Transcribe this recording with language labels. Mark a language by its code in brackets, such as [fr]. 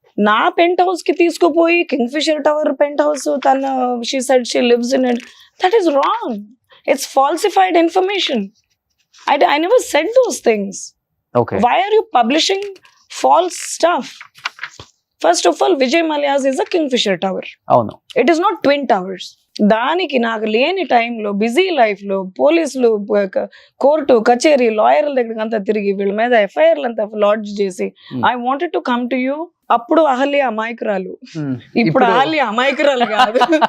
[te] నా pent house కి తీసుకుపోయి king fissure tower pent house తన [en] She said she lives in it, that is wrong. It's falsified information. I never said those things. Okay. Why are you publishing false stuff? First of all, Vijay Mallya's is a Kingfisher tower. [te] అవును. [en] It is not twin towers. [te] దానికి నాకు లేని టైంలో, busy life లో, పోలీసులు, court కచేరీ, లాయర్ల దగ్గరికి అంతా తిరిగి వీళ్ళ మీద ఎఫ్ఐఆర్లు అంతా లాడ్జ్ చేసి, [en] I wanted to come to you. [te] అప్పుడు అహల్య అమాయకురాలు, ఇప్పుడు అహల్య అమాయకురాలు కాదు.